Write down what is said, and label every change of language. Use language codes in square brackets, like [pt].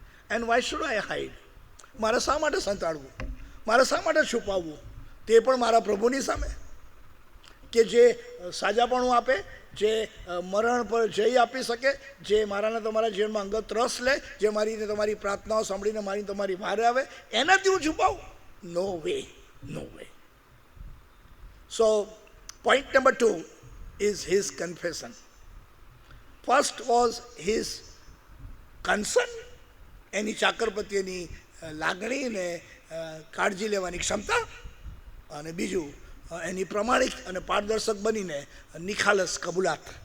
[en] And why should I hide? [gu] મારે શા માટે સંતાડવું? મારે શા માટે છુપાવવું? તે પણ મારા પ્રભુની સામે કે જે સાજાપણું આપે, જે મરણ પર જય આપી શકે, જે મારાને તમારા જીવનમાં અંગત રસ લે, જે મારીને તમારી પ્રાર્થનાઓ સાંભળીને મારી તમારી વારે આવે, એનાથી હું છુપાવું? [en] No way, no way. [gu] So [en] point number 2 is his confession. First was his concern, [gu] એની ચાકર પ્રત્યેની લાગણી ને કાળજી લેવાની ક્ષમતા, અને બીજું એની પ્રમાણિક અને પારદર્શક બનીને નિખાલસ કબૂલાત.